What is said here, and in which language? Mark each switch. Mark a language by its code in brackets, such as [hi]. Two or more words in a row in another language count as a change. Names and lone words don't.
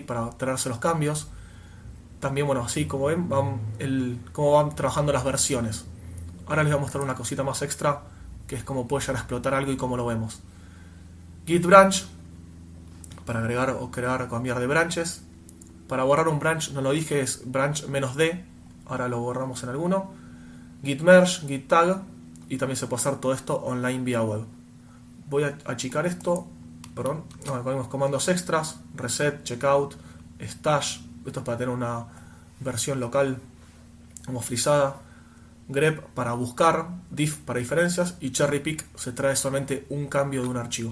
[es] Para traerse los cambios. También, bueno, así como ven, cómo van trabajando las versiones. Ahora les voy a mostrar una cosita más extra, que es cómo puede llegar a explotar algo y cómo lo vemos. Git branch, para agregar o crear o cambiar de branches. Para borrar un branch, no lo dije, es branch -d. Ahora lo borramos en alguno. Git merge, git tag, y también se puede hacer todo esto online vía web. Voy a achicar esto, perdón, ponemos comandos extras, reset, checkout, stash, esto es para tener una versión local como frisada, grep para buscar, diff para diferencias, y cherry pick se trae solamente un cambio de un archivo.